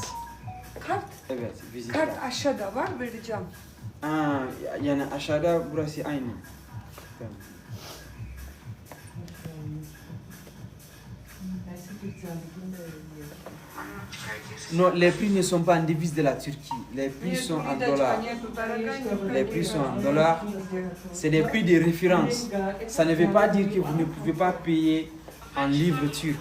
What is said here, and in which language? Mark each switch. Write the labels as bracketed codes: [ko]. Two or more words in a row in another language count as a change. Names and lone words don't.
[tr] Kart, Evet, vizit. kart aşağıda var vereceğim. Aa, yani aşağıda burası aynı. Tamam. [fr] Non, les prix ne sont pas en devise de la Turquie. Les prix sont en dollars. Les prix sont en dollars. C'est des prix de référence. Ça ne veut pas dire que vous ne pouvez pas payer en livres turcs.